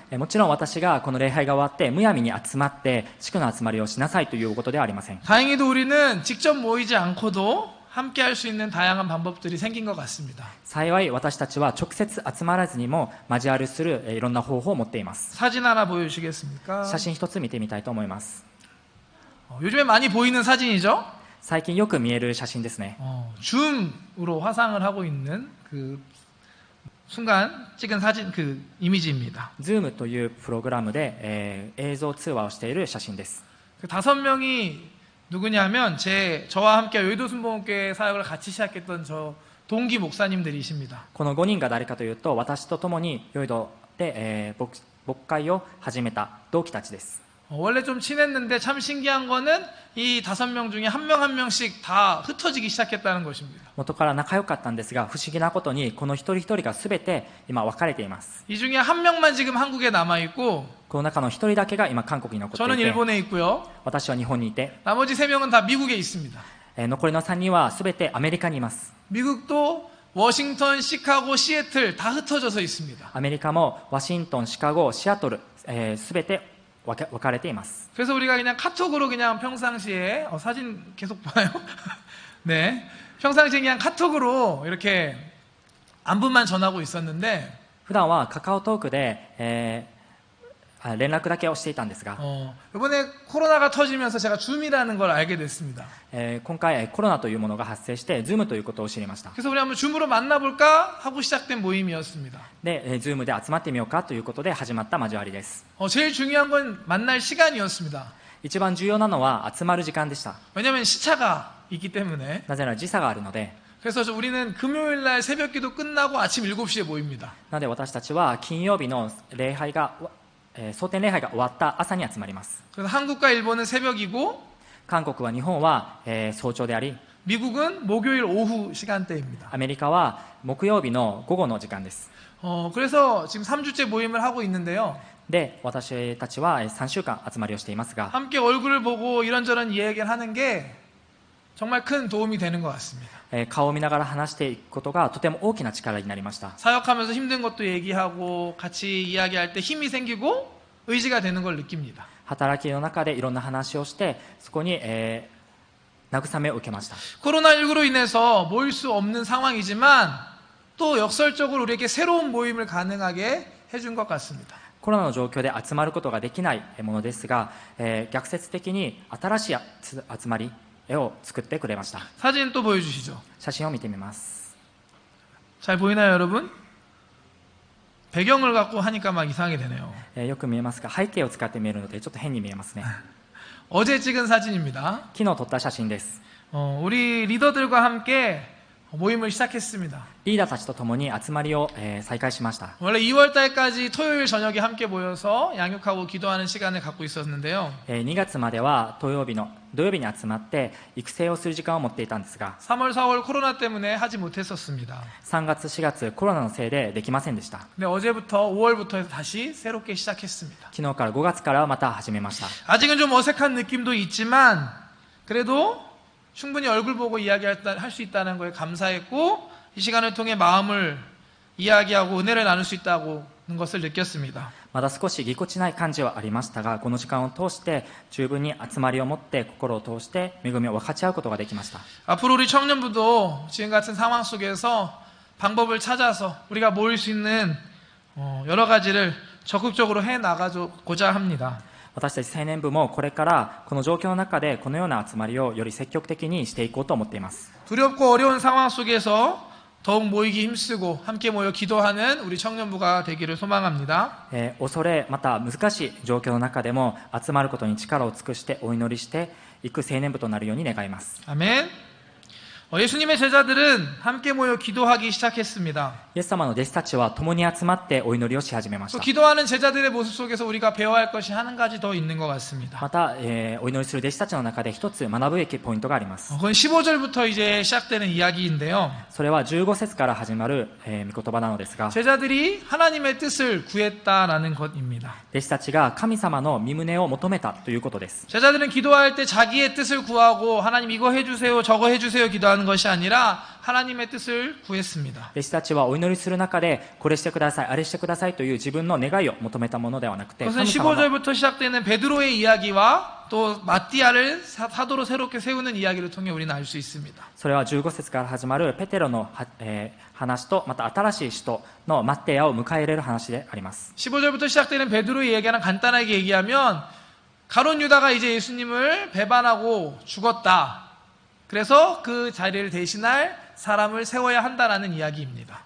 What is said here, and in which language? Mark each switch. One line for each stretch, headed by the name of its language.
Japanese: もちろん私がこの礼拝が終わってむやみに集まって地区の集まりをしなさいということではありません。
Korean: 다행히도 우리는 직접 모이지 않고도 함께 할 수 있는 다양한 방법들이 생긴 것 같습니다.
Japanese: 幸い私たちは直接集まらずにも交わりするいろんな方法を持っています。
Korean: 사진 하나 보여주시겠습니까?
Japanese: 写真一つ見てみたいと思います。
Korean: 요즘에 많이 보이는 사진이죠?
Japanese: 最近よく見える写真ですね。
Korean: 줌으로 화상을 하고 있는 그 순간 찍은 사진 그 이미지입니다.
Japanese: Zoom というプログラムで、映像通話をしている写真です。
Korean: 그 5명이 누구냐면 저와 함께 여의도 순복음교회 사역을 같이 시작했던 저 동기 목사님들이십니다.
Japanese: この5人が誰かというと私と共にヨイドで、牧会を始めた同期たちです。
Korean: 원래 좀 친했는데 참 신기한 거는 이 5명 중에 한 명 한 명씩 다 흩어지기 시작했다는 것입니다.
Japanese: 元から仲良かったんですが、不思議なことにこの一人一人が全て今分かれています。
Korean: 이 중에 한 명만 지금 한국에 남아 있고
Japanese: この中の一人だけが今韓国に残って
Korean: 저는
Japanese: いて、
Korean: 일본에 있고요.
Japanese: 私は日本にいて、
Korean: 나머지 3명은 다 미국에 있습니다.
Japanese: 残りの3人は全てアメリカにいます。
Korean: 미국도 워싱턴, 시카고, 시애틀 다 흩어져서 있습니다.
Japanese: アメリカもワシントン、シカゴ、シアトル、全て分かれています。
Korean: 그래서 우리가 그냥 카톡으로 그냥 평상시에 사진 계속 봐요. 네, 평상시에 그냥 카톡으로 이렇게 안부만 전하고 있었는데
Japanese: 普段はカカオトークで、連絡だけをしていたんですが、
Korean: 이번에 코로나가 터지면서 제가 줌이라는 걸 알게 됐습니다.
Japanese: 今回コロナというものが発生して Zoom ということを知りました。
Korean: 그래서 우리 한번 줌으로 만나볼까 하고 시작된 모임이었습니다.
Japanese: で、Zoom で集まってみようかということで始まった交わりです。
Korean: 제일 중요한 건 만날 시간이었습니다.
Japanese: 一番重要なのは集まる時間でした。
Korean: 왜냐하면 시차가 있기 때문에.
Japanese: なぜなら時差があるので。
Korean: 그래서 우리는 금요일날 새벽기도 끝나고 아침 7시에 모입니다.
Japanese: なので私たちは金曜日の礼拝が、蒼天礼拝が終わった朝に集まります。
Korean: 그래서 한국과 일본은 새벽이고
Japanese: 韓国は日本は、早朝であり、
Korean: 미국은 목요일 오후 시간대입니다.
Japanese: アメリカは木曜日の午後の時間です。
Korean: 그래서 지금 3주째 모임을 하고 있는데요.
Japanese: で、私たちは3週間集まりをしていますが、
Korean: 함께 얼굴을 보고 이런저런 이야기를 하는 게 정말 큰 도움이 되는 것 같습니다.
Japanese: 顔を見ながら話していくことがとても大きな力になりました。
Korean: 사역하면서 힘든 것도 얘기하고 같이 이야기할 때 힘이 생기고 의지가 되는 걸 느낍니다.
Japanese: 働きの中でいろんな話をして、そこに、慰めを受けました。
Korean: 코로나19로 인해서 모일 수 없는 상황이지만 또 역설적으로 우리에게 새로운 모임을 가능하게 해준 것 같습니다.
Japanese: コロナの状況で集まることができないものですが、逆説的に新しい集まりを作ってくれました。
Korean: 사진 또 보여주시죠.
Japanese: 写真を見てみます。
Korean: 잘 보이나요, 여러분? 배경을 갖고 하니까 막 이상하게 되네요.
Japanese: よく見えますが、背景を使って見えるのでちょっと変に見えますね。
Korean: 어제 찍은 사진입니다.
Japanese: 昨日撮った写真です。
Korean: 우리 리더들과 함께 모임을 시작했습니다.
Japanese: リーダーたちと共に集まりを、再開しました。
Korean: 원래 2월 달까지 토요일 저녁에 함께 모여서 양육하고 기도하는 시간을 갖고 있었는데요.
Japanese: 2月までは土曜日に集まって育成をする時間を持っていたんですが、
Korean: 3월, 4월 코로나 때문에 하지 못했었습니다.
Japanese: 3月、4月コロナのせいでできませんでした。
Korean: 근데 어제부터 5월부터 해서 다시 새롭게 시작했습니다.
Japanese: 昨日から5月からまた始めました。
Korean: 아직은 좀 어색한 느낌도 있지만 그래도 충분히 얼굴 보고 이야기할 수 있다는 거에 감사했고 이 시간을 통해 마음을 이야기하고 은혜를 나눌 수 있다는 것을 느꼈습니다.
Japanese: まだ少しぎこちない感じはありましたが、この時間を通して十分に集まりを持って心を通して恵みを分かち合うことができました。
Korean: 앞으로 우리 청년부도 지금 같은 상황 속에서 방법을 찾아서 우리가 모일 수 있는 여러 가지를 적극적으로 해 나가고자 합니다.
Japanese: 私たち青年部もこれからこの状況の中でこのような集まりをより積極的にしていこうと思っています。
Korean: 두렵고 어려운 상황 속에서 더욱 모이기 힘쓰고 함께 모여 기도하는 우리 청년부가 되기를 소망합니다.
Japanese: 恐れまた難しい状況の中でも集まることに力を尽くしてお祈りしていく青年部となるように願います。
Korean: 아멘. 예수님의 제자들은 함께 모여 기도하기 시작했습니다.
Japanese: イエス様の弟子たちは共に集まってお祈りをし始めまし
Korean: 또
Japanese: た。
Korean: 기도하는 제자들의 모습 속에서 우리가 배워야 할 것이 한 가지 더 있는 것 같습니다.
Japanese: また、お祈りする弟子たちの中で一つ学ぶべきポイントがあります。
Korean: 그건 15절부터 이제 시작되는 이야기인데요.
Japanese: それは15節から始まる、御言葉なのですが、
Korean: 제자들이 하나님의 뜻을 구했다라는 것입니다.
Japanese: 弟子たちが神様の御胸を求めたということです。
Korean: 제자들은 기도할 때 자기의 뜻을 구하고 하나님 이거 해주세요 저거 해주세요 기도하는 것이 아니라 하나님의 뜻을 구했습니다.
Japanese: 弟子たちはお祈りする中でこれしてくださいあれしてくださいという自分の願いを求めたものではなくて、
Korean: 그것은
Japanese: 神様の
Korean: 15절부터 시작되는 베드로의 이야기와 또 마띠아를 사도로 새롭게 세우는 이야기를 통해 우리는 알 수 있습니다.
Japanese: それは15節から始まるペテロの、話とまた新しい使徒のマッテアを迎え入れる話であります。
Korean: 15절부터 시작되는 베드로의 이야기는 간단하게 얘기하면 가룟 유다가 이제 예수님을 배반하고 죽었다. 그래서 그 자리를 대신할 사람을 세워야 한다라는 이야기입니다.